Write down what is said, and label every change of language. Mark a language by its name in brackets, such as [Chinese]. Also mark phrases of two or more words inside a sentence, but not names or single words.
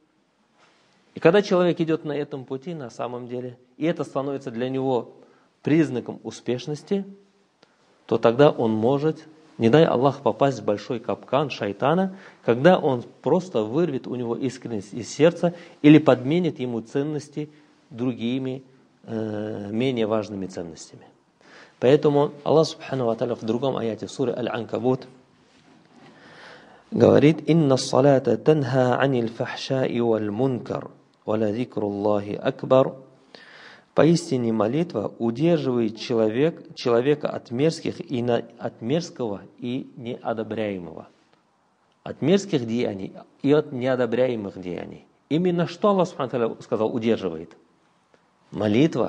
[Russian] И когда человек идет на этом пути, на самом деле, и это становится для него признаком успешности, то тогда он может, не дай Аллах, попасть в большой капкан шайтана, когда он просто вырвет у него искренность из сердца или подменит ему ценности другими, менее важными ценностями. Поэтому Аллах [Arabic] سبحانه وتعالى [Russian] в другом аяте, в суре Аль-Анкабут, говорит: [Arabic] «إن الصلاة تنهى عن الفحشاء والمنكر ولذكر الله أكبر». [Russian] Поистине молитва удерживает человека от мерзких от мерзкого и неодобряемого. От мерзких деяний и от неодобряемых деяний. Именно что Аллах Субхану сказал удерживает? Молитва.